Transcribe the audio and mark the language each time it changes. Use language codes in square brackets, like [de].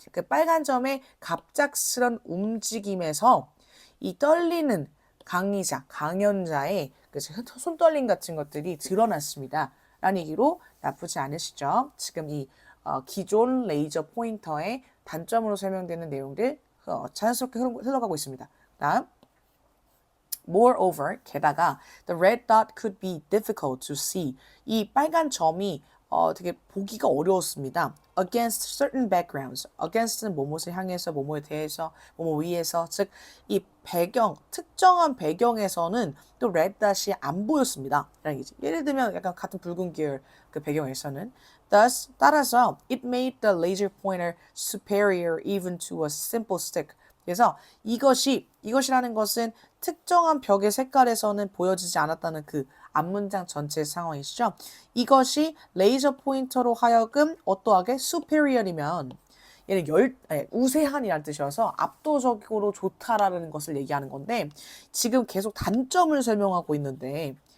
[ko] 그 빨간 점의 갑작스런 움직임에서 이 떨리는 강연자의 그 손떨림 같은 것들이 드러났습니다. 라는 얘기로 나쁘지 않으시죠? 지금 이 기존 레이저 포인터의 단점으로 설명되는 내용들 자연스럽게 흘러가고 있습니다. 다음 [en] Moreover, [ko] 게다가 [en] the red dot could be difficult to see. [ko] 이 빨간 점이 되게 보기가 어려웠습니다. [en] Against certain backgrounds. [ko] Against는 뭐뭇을 향해서, 뭐뭐에 대해서, 뭐뭐 위에서. 즉, 이 배경, 특정한 배경에서는 또 red dot이 안 보였습니다. 라는 얘기지. 예를 들면 약간 같은 붉은 계열 그 배경에서는. [en] Thus, [ko] 따라서 [en] it made the laser pointer superior even to a simple stick. [ko] 그래서 이것이라는 것은 특정한 벽의 색깔에서는 보여지지 않았다는 그 앞문장 전체 상황이시죠. 이것이 레이저 포인터로 하여금 어떠하게 superior이면 얘는 우세한이라는 뜻이어서 압도적으로 좋다라는 것을 얘기하는 건데 지금 계속 단점을 설명하고 있는데